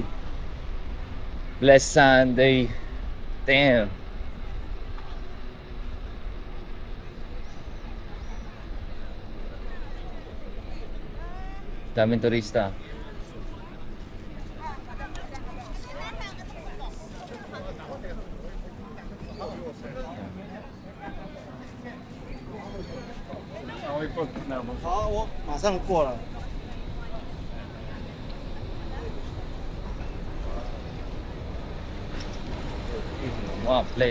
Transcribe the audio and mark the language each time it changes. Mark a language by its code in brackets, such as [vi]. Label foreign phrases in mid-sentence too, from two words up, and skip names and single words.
[en] Blessed Sunday. Damn. [tl] Daming turista. [zh] 好，我马上过了。 [tl] Mga play.